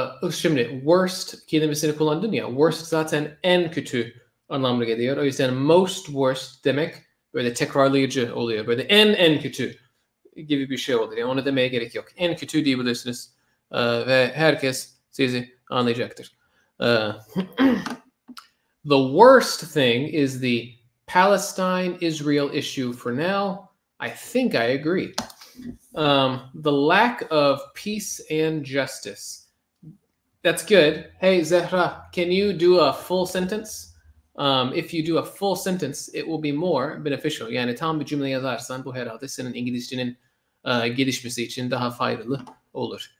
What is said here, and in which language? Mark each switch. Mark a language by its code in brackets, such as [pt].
[tr] Şimdi worst kelimesini kullandın ya. Worst zaten en kötü anlamına geliyor. O yüzden most worst demek böyle tekrarlayıcı oluyor. Böyle en kötü gibi bir şey oluyor. Yani onu demeye gerek yok. En kötü diyebilirsiniz. Ve herkes sizi anlayacaktır. [en] The worst thing is the Palestine-Israel issue for now. I think I agree. The lack of peace and justice. That's good. Hey, Zehra, can you do a full sentence? If you do a full sentence, it will be more beneficial. [tr] Yani tam bir cümle yazarsan bu herhalde senin İngilizcenin gelişmesi için daha faydalı olur.